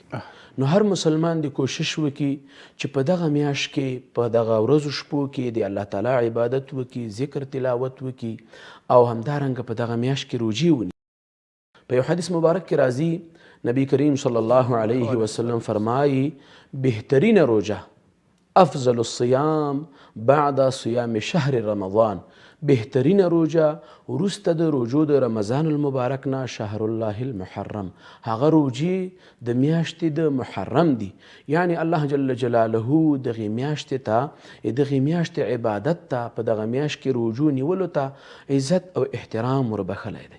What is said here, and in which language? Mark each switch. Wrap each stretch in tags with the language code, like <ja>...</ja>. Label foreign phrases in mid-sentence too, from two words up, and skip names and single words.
<ps>نو هر مسلمان د کوشش وکړي چې په دغه میاشت کې، په دغه ورځو شپو کې د الله تعالی عبادت وکړي، ذکر تلاوت وکړي او همدارنګه په دغه میاشت کې روژې ونیسي. په یو حدیث مبارک کې راځي، نبی کریم</ps> <ar>صلی الله علیه وسلم</ar> <ps>فرمایي بهترین روژه،</ps> <ar>افضل الصیام بعد صیام شهر رمضان.</ar> <ps>بهترین روژه وروسته د روژو د رمضان المبارک نه</ps> <ar>شهر الله المحرم.</ar> <ps>هغه روژې د میاشتې د محرم دي. یعنی الله</ps> <ar>جل جلاله</ar> <ps>دغې میاشتې ته، دغې میاشتې عبادت ته، په دغه میاشت کې روژو نیولو ته عزت او احترام وربخلی دی.</ps>